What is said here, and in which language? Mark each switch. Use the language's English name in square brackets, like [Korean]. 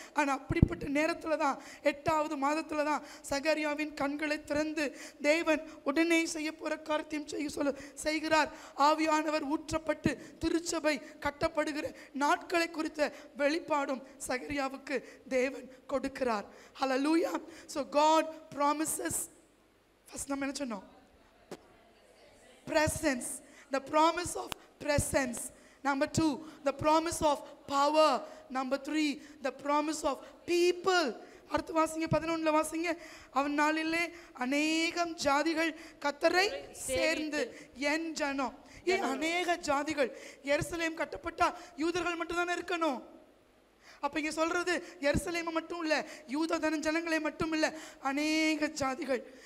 [Tamil] ஆனால் அப்படிப்பட்ட நேரத்தில் தான் 8வது மாதத்தில் தான் சகரியாவின் கண்களை திறந்து தேவன் உடனே செய்ய போகிற காரியத்தையும் செய்கிறார். ஆவியானவர் ஊற்றப்பட்டு திருச்சபை கட்டப்படுகிற நாட்களை குறித்த வெளிப்பாடும் சகரியாவுக்கு தேவன் கொடுக்கிறார். ஹல்லேலூயா. [English] So God promises. First [Tamil] நம்ம என்ன சொன்னோம்? [English] presence. The promise of presence. Number 2, the promise of power. Number 3, the promise of people. [Tamil] அடுத்து வாசிங்க 11ல வாசிங்க. அவன் நாளிலே அநேகம் ஜாதிகள் கர்த்தரை சேர்ந்து என் ஜனம். ஏன் அநேக ஜாதிகள்? எருசலேம் கட்டப்பட்டா யூதர்கள் மட்டும் தானே இருக்கணும். அப்ப இங்க சொல்றது எருசலேம் மட்டும் இல்ல, யூத ஜனங்களே மட்டும் இல்ல, அநேக ஜாதிகள்.